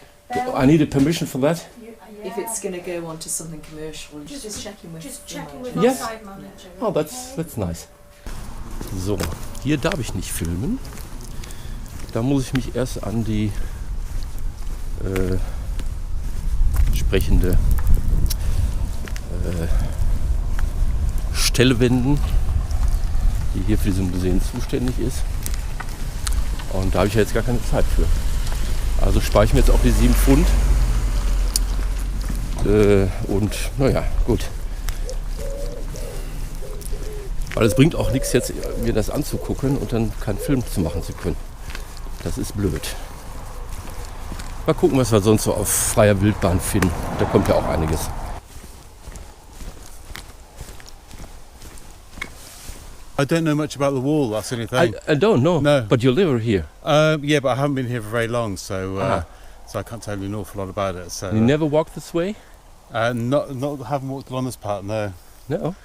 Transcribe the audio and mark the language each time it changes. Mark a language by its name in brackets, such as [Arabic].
[English] I need a permission for that. If it's going to go on to something commercial, just checking with the Yes. site manager. Oh, that's nice. [German] So, hier darf ich nicht filmen. Da muss ich mich erst an die entsprechende Stelle wenden, die hier für dieses Museum zuständig ist. Und da habe ich ja jetzt gar keine Zeit für. Also spare ich mir jetzt auch die 7 Pfund. Und naja, gut. Weil es bringt auch nichts jetzt, mir das anzugucken und dann keinen Film zu machen zu können. Das ist blöd. Mal gucken, was wir sonst so auf freier Wildbahn finden. Da kommt ja auch einiges. [English] I don't know much about the wall, that's the only thing. I don't know, No. but you live here. Yeah, but I haven't been here for very long, so I can't tell you an awful lot about it. So You never walked this way? haven't walked along this part, no. No?